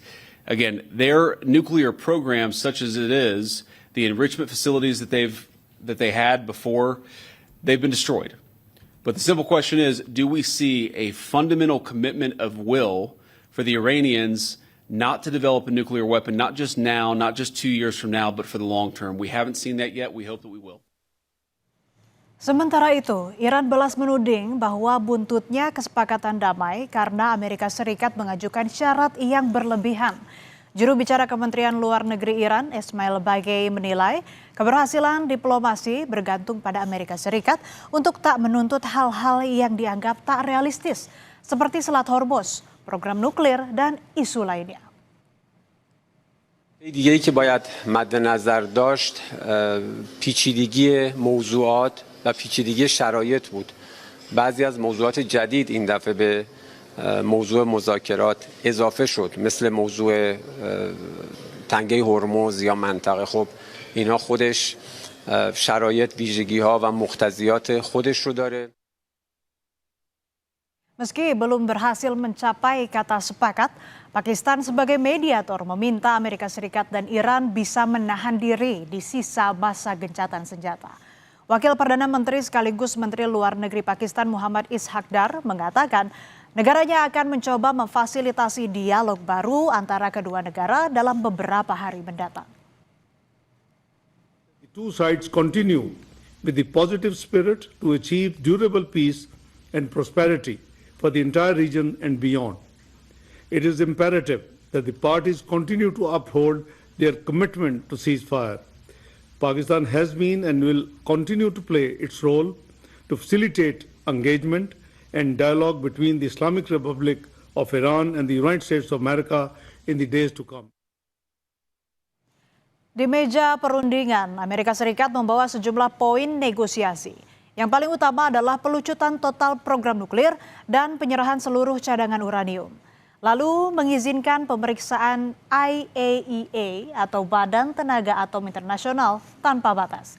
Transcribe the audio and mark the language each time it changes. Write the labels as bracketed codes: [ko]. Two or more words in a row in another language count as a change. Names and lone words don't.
[en] Again, their nuclear program, such as it is, the enrichment facilities that they had before, they've been destroyed. But the simple question is, do we see a fundamental commitment of will for the Iranians not to develop a nuclear weapon, not just now, not just 2 years from now, but for the long term? We haven't seen that yet. We hope that we will. [id] Sementara itu, Iran balas menuding bahwa buntutnya kesepakatan damai karena Amerika Serikat mengajukan syarat yang berlebihan. Juru bicara Kementerian Luar Negeri Iran, Ismail Bagei, menilai keberhasilan diplomasi bergantung pada Amerika Serikat untuk tak menuntut hal-hal yang dianggap tak realistis, seperti Selat Hormuz, program nuklir, dan isu lainnya. [fa] دیگه‌ای که باید مد نظر داشت پیچیدگی موضوعات و پیچیدگی شرایط بود. بعضی از موضوعات جدید این دفعه به موضوع مذاکرات اضافه شد، مثل موضوع تنگه هرمز یا منطقه. خب اینا خودش شرایط، ویژگی‌ها و مقتضیات خودش رو داره. [id] Meski belum berhasil mencapai kata sepakat, Pakistan sebagai mediator meminta Amerika Serikat dan Iran bisa menahan diri di sisa masa gencatan senjata. Wakil Perdana Menteri sekaligus Menteri Luar Negeri Pakistan Muhammad Ishaq Dar mengatakan negaranya akan mencoba memfasilitasi dialog baru antara kedua negara dalam beberapa hari mendatang. [en] The two sides continue with the positive spirit to achieve durable peace and prosperity for the entire region and beyond. It is imperative that the parties continue to uphold their commitment to ceasefire. Pakistan has been and will continue to play its role to facilitate engagement and dialogue between the Islamic Republic of Iran and the United States of America in the days to come. [id] Di meja perundingan, Amerika Serikat membawa sejumlah poin negosiasi. Yang paling utama adalah pelucutan total program nuklir dan penyerahan seluruh cadangan uranium. Lalu mengizinkan pemeriksaan IAEA atau Badan Tenaga Atom Internasional tanpa batas.